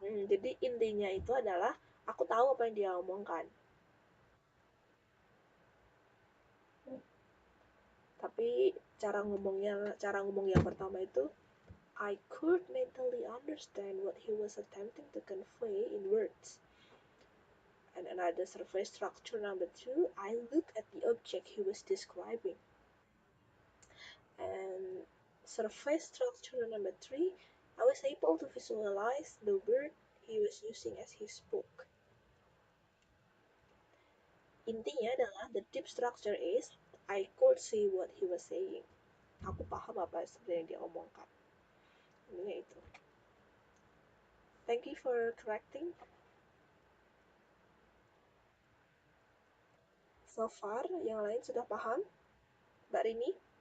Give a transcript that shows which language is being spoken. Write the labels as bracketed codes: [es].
[id] Jadi intinya itu adalah aku tahu apa yang dia omongkan. Tapi cara ngomong yang pertama itu [en] I could mentally understand what he was attempting to convey in words. And another surface structure number 2, I looked at the object he was describing. And surface structure number 3, I was able to visualize the word he was using as he spoke. [id] Intinya adalah [en] the deep structure is I could see what he was saying. [id] Aku paham apa sebenarnya yang dia omongkan. Intinya itu. [en] Thank you for correcting. So far, [id] yang lain sudah paham? Mbak Rini?